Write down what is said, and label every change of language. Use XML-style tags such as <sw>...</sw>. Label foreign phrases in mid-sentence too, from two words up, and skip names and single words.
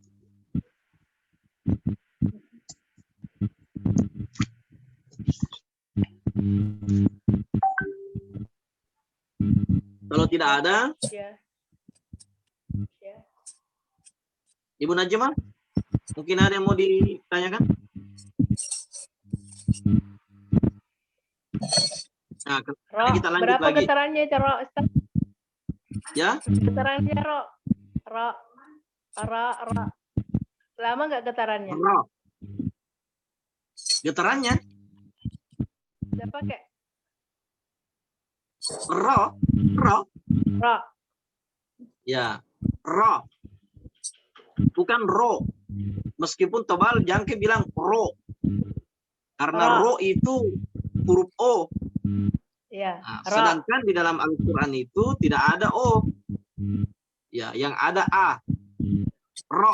<id>Kalau tidak ada, Ya. Ya. Ibu Najma, mungkin ada yang mau ditanyakan? Nah, Ro, kita lanjut berapa lagi. getarannya itu, Ro? Ustaz? Ya, Getarannya, Ro. Ro. Ro. Ro. Lama nggak getarannya? ro. Getarannya Udah pakai? ro, ro. Ro. Ya, ro. Bukan ro. Meskipun tebal, jangan bilang ro. Karena ro itu huruf O. Ya. Nah, Ro. sedangkan di dalam Al-Quran itu tidak ada O. Ya, yang ada A. Ro.</id>